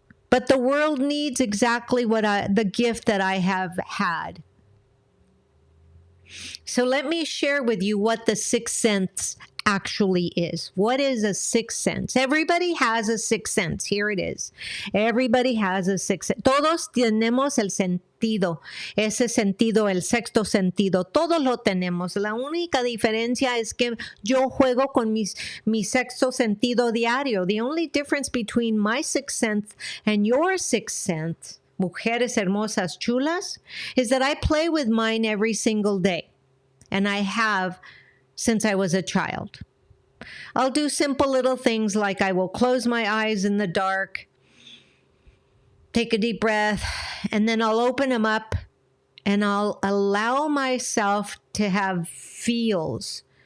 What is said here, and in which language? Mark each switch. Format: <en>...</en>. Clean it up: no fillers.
<en>But the world needs exactly the gift that I have had. So let me share with you what the sixth sense actually is. What is a sixth sense? Everybody has a sixth sense. Here it is. Everybody has a sixth sense.</en> <es>Todos tenemos el sentido. Ese sentido, el sexto sentido. Todos lo tenemos. La única diferencia es que yo juego con mi sexto sentido diario.</es> <en>The only difference between my sixth sense and your sixth sense,</en> <es>mujeres hermosas chulas,</es> <en>is that I play with mine every single day. And I have since I was a child. I'll do simple little things like I will close my eyes in the dark, take a deep breath, and then I'll open them up and I'll allow myself to have feels.</en>